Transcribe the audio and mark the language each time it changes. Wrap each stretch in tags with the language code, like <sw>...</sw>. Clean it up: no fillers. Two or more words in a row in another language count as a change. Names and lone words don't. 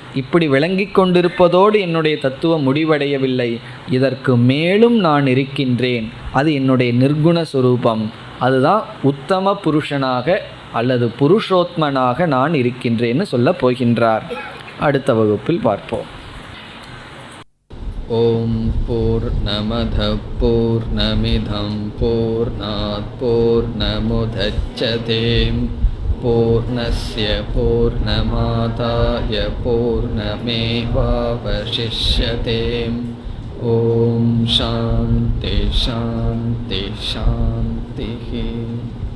<ta>இப்படி விளங்கி கொண்டிருப்பதோடு என்னுடைய தத்துவம் முடிவடையவில்லை, இதற்கு மேலும் நான் இருக்கின்றேன். அது என்னுடைய நிர்குண சுரூபம். அதுதான் உத்தம புருஷனாக அல்லது புருஷோத்மனாக நான் இருக்கின்றேன்னு சொல்ல போகின்றார். அடுத்த வகுப்பில் பார்ப்போம்.</ta> <sa>ॐ पूर्णमदः पूर्णमिदं पूर्णात् पूर्णमुदच्यते पूर्णस्य पूर्णमादाय पूर्णमेवावशिष्यते. ॐ शान्ति शान्ति शान्ति.</sa>